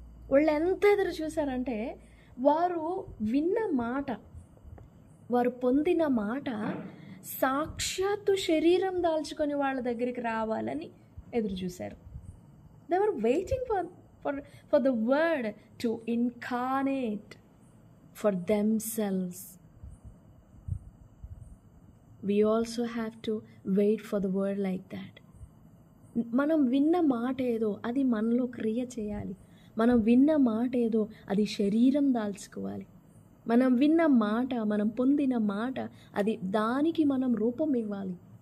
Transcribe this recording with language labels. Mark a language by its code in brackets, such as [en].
[te] వాళ్ళు ఎంత ఎదురు చూశారంటే వారు విన్న మాట, వారు పొందిన మాట సాక్షాత్తు శరీరం దాల్చుకొని వాళ్ళ దగ్గరికి రావాలని ఎదురు చూశారు. [en] They were waiting for the word to incarnate for themselves. We also have to wait for the word like that. [te] మనం విన్న మాట ఏదో అది మనలో క్రియ చేయాలి. మనం విన్న మాట ఏదో అది శరీరం దాల్చుకోవాలి. మనం విన్న మాట, మనం పొందిన మాట, అది దానికి మనం రూపం ఇవ్వాలి.